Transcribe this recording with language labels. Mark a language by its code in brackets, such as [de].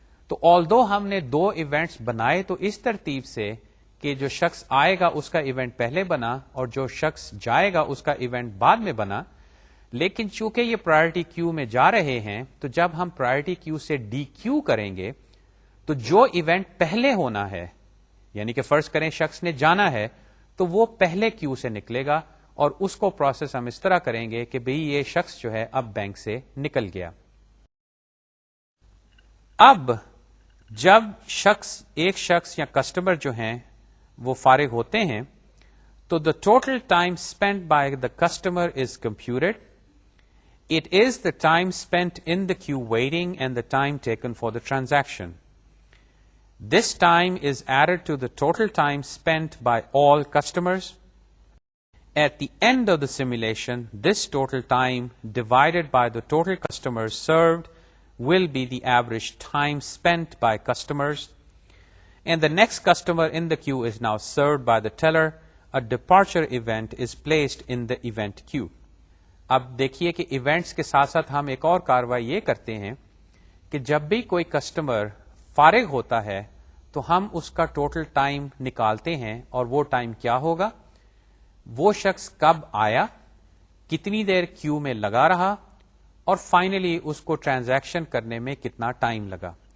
[ur] تو آلدو ہم نے دو ایونٹس بنائے تو اس ترتیب سے کہ جو شخص آئے گا اس کا ایونٹ پہلے بنا اور جو شخص جائے گا اس کا ایونٹ بعد میں بنا، لیکن چونکہ یہ پرائرٹی کیو میں جا رہے ہیں تو جب ہم پرائرٹی کیو سے ڈی کیو کریں گے تو جو ایونٹ پہلے ہونا ہے، یعنی کہ فرض کریں شخص نے جانا ہے، تو وہ پہلے کیو سے نکلے گا، اور اس کو پروسیس ہم اس طرح کریں گے کہ بھئی یہ شخص جو ہے اب بینک سے نکل گیا. اب جب ایک شخص یا کسٹمر جو ہیں وہ فارغ ہوتے ہیں تو [en] the total time spent by the customer is computed. It is the time spent in the queue waiting and the time taken for the transaction. This time is added to the total time spent by all customers. At the end of the simulation, this total time divided by the total customers served will be the average time spent by customers, and the next customer in the queue is now served by the teller. A departure event is placed in the event queue. [ur] اب دیکھیے کہ events کے ساتھ ساتھ ہم ایک اور کاروائی یہ کرتے ہیں کہ جب بھی کوئی کسٹمر فارغ ہوتا ہے تو ہم اس کا ٹوٹل ٹائم نکالتے ہیں، اور وہ ٹائم کیا ہوگا؟ وہ شخص کب آیا، کتنی دیر کیو میں لگا رہا، اور فائنلی اس کو ٹرانزیکشن کرنے میں کتنا ٹائم لگا.